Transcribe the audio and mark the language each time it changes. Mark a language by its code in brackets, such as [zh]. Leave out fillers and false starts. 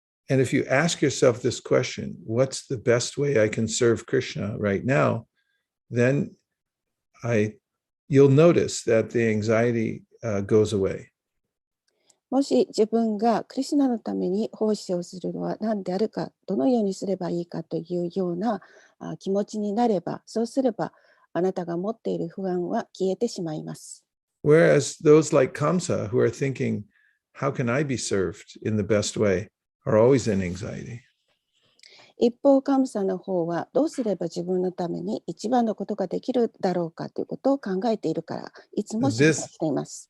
[en] And if you ask yourself this question, what's the best way I can serve Krishna right now? Then you'll notice that the anxiety goes away. [ja] もし自分がクリシュナのために奉仕をするのは何であるか、どのようにすればいいかというような気持ちになれば、そうすればあなたが持っている不安は消えてしまいます。 [en] Whereas those like Kamsa who are thinking, how can I be served in the best way, are always in anxiety. [ja] 一方、カムサの方はどうすれば自分のために一番のことができるだろうかということを考えているから、いつも心配しています。